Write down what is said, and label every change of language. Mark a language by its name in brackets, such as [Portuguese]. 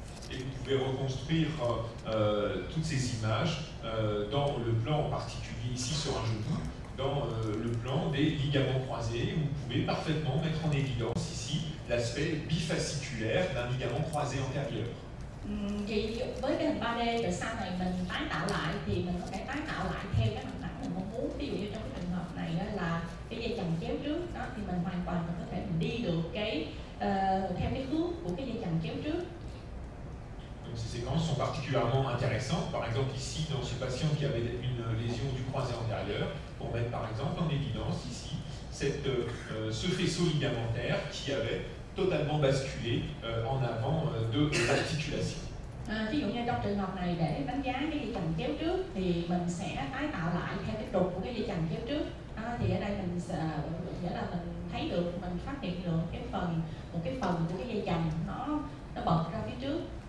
[French] Et vous pouvez reconstruire toutes ces images dans le plan en particulier ici sur un genou, dans le plan des ligaments croisés. Vous pouvez parfaitement mettre en évidence ici l'aspect bifasciculaire d'un ligament croisé antérieur. [Vietnamese] Thì với cái hình 3D rồi sau này mình tái tạo lại thì mình có thể tái tạo lại theo cái mặt phẳng mình mong muốn. Ví dụ như trong cái trường hợp này là cái dây chằng chéo trước đó, thì mình hoàn toàn mình có thể mình đi được cái theo cái hướng của cái dây chằng chéo trước. [French] Donc ces séquences sont particulièrement intéressantes. Par exemple ici dans ce patient qui avait une lésion du croisé antérieur, pour mettre par exemple en évidence ici ce faisceau ligamentaire qui avait totalement basculé en avant de l'articulation. [Vietnamese] Ví dụ như trong trường hợp này để đánh giá cái dây chằng chéo trước thì mình sẽ tái tạo lại theo cái trục của cái dây chằng chéo trước. Thì ở đây mình nghĩa là mình thấy được, mình phát hiện được một cái phần của cái dây chằng nó bật ra phía trước.